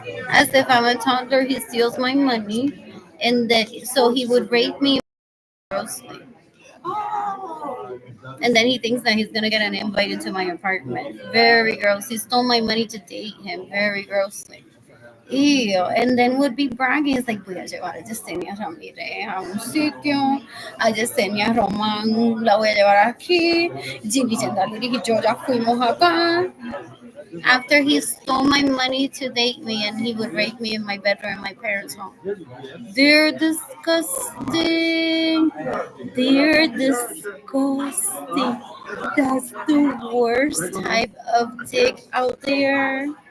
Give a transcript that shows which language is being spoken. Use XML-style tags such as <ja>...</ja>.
<en>As if I'm a toddler, he steals my money, and then so he would rape me grossly. And then he thinks that he's gonna get an invite into my apartment. Very gross. He stole my money to date him. Very grossly. Ew. And then would be bragging. It's like,</en> <es>voy a llevar a Yesenia Ramirez a un sitio. A Yesenia Román la voy a llevar aquí. Jimmy Chandler y yo ya fuimos acá.</es> <en>After he stole my money to date me, and he would rape me in my bedroom in my parents' home. They're disgusting. They're disgusting. That's the worst type of dick out there.</en>